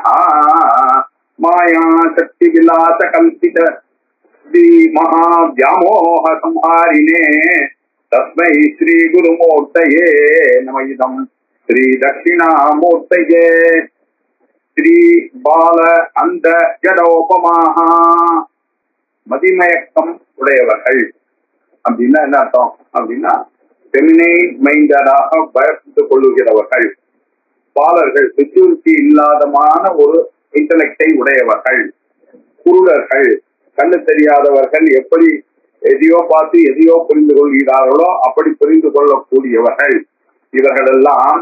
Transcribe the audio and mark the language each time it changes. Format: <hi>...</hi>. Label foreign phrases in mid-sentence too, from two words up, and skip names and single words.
<sa>माया शक्ति विलास कल्पित महाव्यामोह संहारिणे तस्मै श्री गुरुमूर्तये नमः। इदं श्री दक्षिणामूर्तये श्री बाल</sa> <ta>அந்த ஜடோபமாக மதிமயக்கம் உடையவர்கள் அப்படின்னா என்ன அர்த்தம் அப்படின்னா பெண்ணை மைண்டராக பயப்பட்டுக் கொள்ளுகிறவர்கள், பாலர்கள், மெச்சூரிட்டி இல்லாதமான ஒரு இன்டலெக்டை உடையவர்கள், குருடர்கள், கண்ணு தெரியாதவர்கள் எப்படி எதையோ பார்த்து எதையோ புரிந்து கொள்கிறார்களோ அப்படி புரிந்து கொள்ளக்கூடியவர்கள் இவர்களெல்லாம்.</ta>